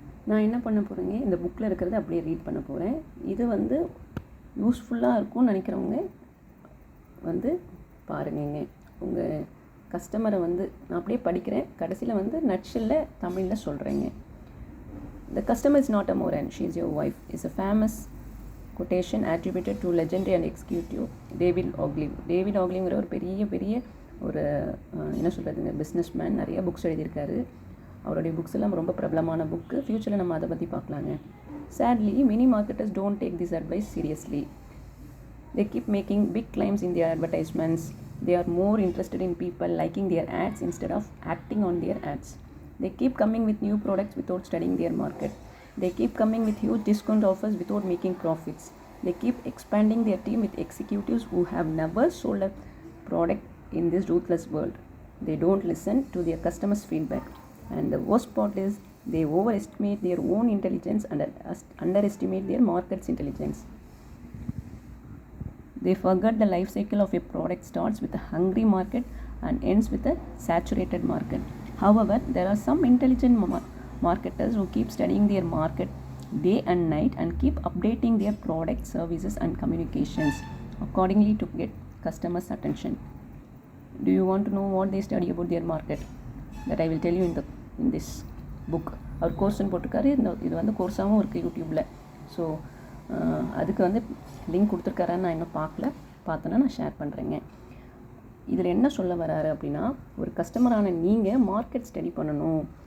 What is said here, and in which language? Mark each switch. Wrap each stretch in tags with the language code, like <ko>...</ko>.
<ta>நான் என்ன பண்ண போகிறேங்க, இந்த புக்கில் இருக்கிறத அப்படியே ரீட் பண்ண போகிறேன். இது வந்து யூஸ்ஃபுல்லாக இருக்கும்னு நினைக்கிறவங்க வந்து பாருங்கங்க. உங்கள் கஸ்டமரை வந்து நான் அப்படியே படிக்கிறேன், கடைசியில் வந்து நட்ஷெல்ல தமிழில் சொல்கிறேங்க.</ta> <en>The customer is not a more and she is your wife is a famous quotation attributed to legendary and executive David Ogilvy.</en> <ta>David Ogilvyங்கிற ஒரு பெரிய ஒரு என்ன சொல்கிறதுங்க பிஸ்னஸ் மேன், நிறைய புக்ஸ் எழுதியிருக்காரு. அவருடைய புக்ஸ் எல்லாம் ரொம்ப பிரபலமான புக்கு. ஃப்யூச்சரில் நம்ம அதை பற்றி பார்க்கலாங்க.</ta> <en>Sadly, many marketers don't take this advice seriously. They keep making big claims in their advertisements. They are more interested in people liking their ads instead of acting on their ads. They keep coming with new products without studying their market. They keep coming with huge discount offers without making profits. They keep expanding their team with executives who have never sold a product in this ruthless world. They don't listen to their customers' feedback. And the worst part is they overestimate their own intelligence and underestimate their market's intelligence. They forget the life cycle of a product starts with a hungry market and ends with a saturated market. However, there are some intelligent marketers who keep studying their market day and night and keep updating their products, services and communications accordingly to get customers' attention. Do you want to know what they study about their market? That I will tell you in this book.</en> <ta>அவர் கோர்ஸ்ன்னு போட்டிருக்காரு. இது வந்து கோர்ஸாகவும் இருக்குது யூடியூப்பில். So அதுக்கு வந்து link கொடுத்துருக்காரான்னு நான் இன்னும் பார்த்தேன்னா நான் ஷேர் பண்ணுறேங்க. இதில் என்ன சொல்ல வராரு அப்படின்னா, ஒரு கஸ்டமரான நீங்கள் மார்க்கெட் ஸ்டடி பண்ணணும்.</ta>